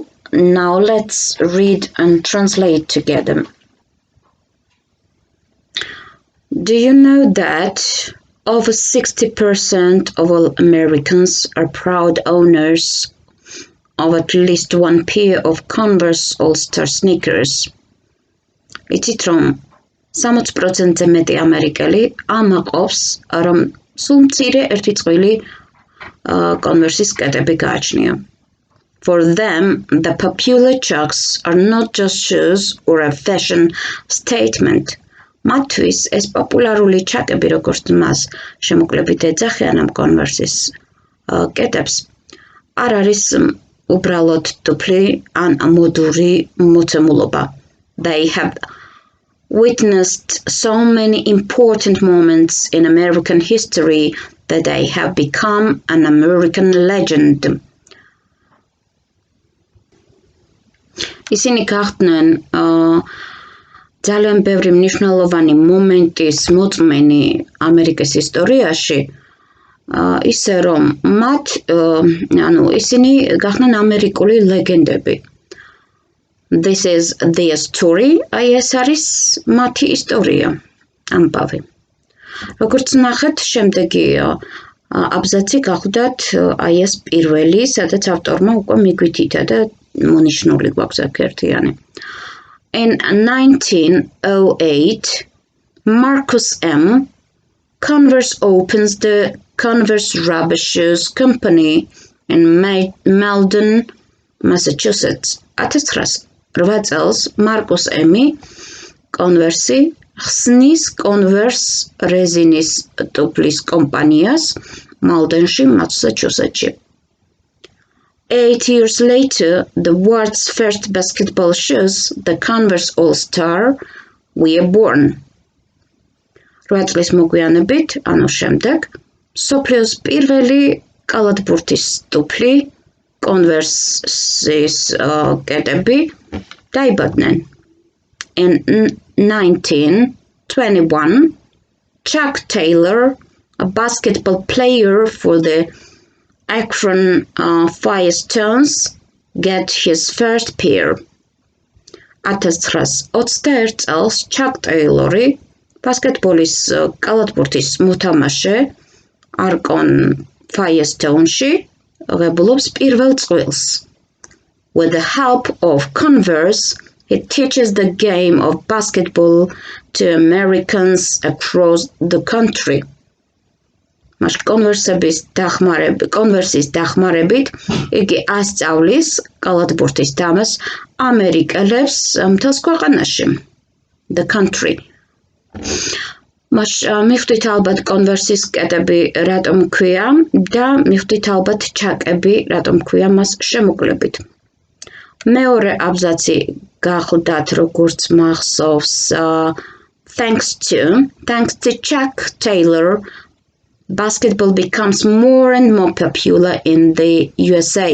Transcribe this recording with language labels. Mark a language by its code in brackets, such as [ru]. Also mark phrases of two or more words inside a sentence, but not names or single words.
[en] Now let's read and translate together. Do you know that over 60% of all Americans are proud owners of at least one pair of Converse All-Star sneakers? [ka] იცით რომ 60%-ზე მეტი ამერიკელი ამაყობს რომ სულ მცირე ერთი წყვილი Converse-ის კედები გააჩნია. [en] For them, the popular Chucks are not just shoes or a fashion statement. [ka] მათთვის ეს პოპულარული ჩაკები, როგორც მას შემოკლებით ეძახიან ამ Converse-ის კედებს, არ არის უბრალოდ ტუფლი ან მოდური მოცემულობა. [en] They have witnessed so many important moments in American history that they have become an American legend. [ka] Ისინი გახდნენ ძალიან ბევრი მნიშვნელოვანი მომენტის მოწმენი ამერიკის ისტორიაში, ისე რომ ისინი გახდნენ ამერიკული ლეგენდები. [en] This is their story, [ka] ეს არის მათი ისტორია, ამბავი. Როგორც ნახეთ, შემდეგი აბზაცი გახლდათ ეს პირველი, სადაც ავტორმა უკვე მიგვითითა და მონიშნული გვაქვს აქ ერთიანი. [en] In 1908, Marcus M. Converse opens the Converse rubber shoes company in Malden, Massachusetts. [ka] 1908 წელს მარკუს ემი კონვერსი ხსნის Converse რეზინის ტუფლის კომპანიას მალდენში, მასაჩუსეტსში. [en] 8 years later, the world's first basketball shoes, the Converse All-Star, were born. [ka] 8 წლის მოგვიანებით, ანუ შემდეგ, მსოფლიოს პირველი კალათბურთის ტუფლი, Converse-ის კედები დაიბადნენ. [en] In 1921, Chuck Taylor, a basketball player for the Akron Firestones, get his first pair. [ka] 1921 წელს Chuck Taylor-ი, ბასკეტბოლის კალათბურთის მოთამაშე Akron Firestone-ში ღებულობს პირველ წყვილს. [en] With the help of Converse, he teaches the game of basketball to Americans across the country. [ka] მას Converse-ის დახმარებით იგი ასწავლის კალათბურთის თამაშს ამერიკელებს მთელს ქვეყანაში. [en] The country. [ka] მას მიხვდით ალბათ Converse-ის კედები რატომ ქვია და მიხვდით ალბათ ჩაკები რატომ ქვია მას შემოკლებით. მეორე აბზაცი გახლდათ როგორც მახსოვს [en] thanks to Chuck Taylor, basketball becomes more and more popular in the USA.